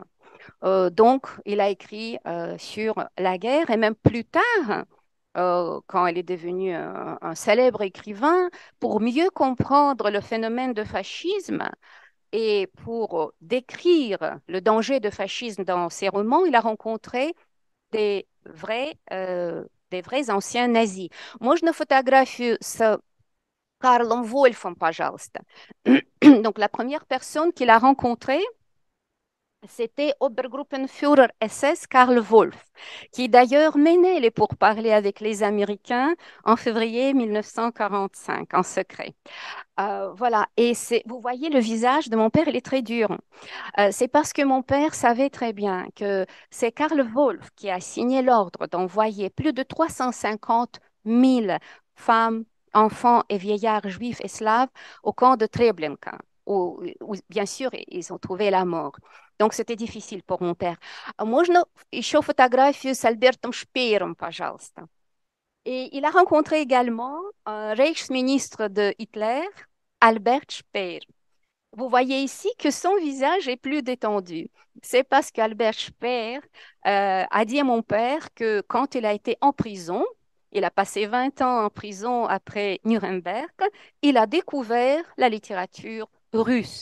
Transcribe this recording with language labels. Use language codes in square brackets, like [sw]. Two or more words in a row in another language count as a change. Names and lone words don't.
[fr] Donc, il a écrit sur la guerre et même plus tard, quand il est devenu un célèbre écrivain, pour mieux comprendre le phénomène de fascisme et pour décrire le danger de fascisme dans ses romans, il a rencontré des vrais anciens nazis. [ru] Можно фотографию с Карлом Вольфом, пожалуйста. [fr] Donc, la première personne qu'il a rencontrée, c'était Obergruppenführer SS Karl Wolf, qui d'ailleurs menait les pourparlers avec les Américains en février 1945 en secret. Voilà, et vous voyez le visage de mon père, il est très dur. C'est parce que mon père savait très bien que c'est Karl Wolf qui a signé l'ordre d'envoyer plus de 350 000 femmes, enfants et vieillards juifs et slaves au camp de Treblinka, où bien sûr, ils ont trouvé la mort. Donc, c'était difficile pour mon père. [ru] Можно еще фотографию с Альбертом Шпеером, пожалуйста. [fr] Et il a rencontré également un Reichsministre de Hitler, Albert Speer. Vous voyez ici que son visage est plus détendu. C'est parce qu'Albert Speer a dit à mon père que quand il a été en prison, il a passé 20 ans en prison après Nuremberg, il a découvert la littérature russe.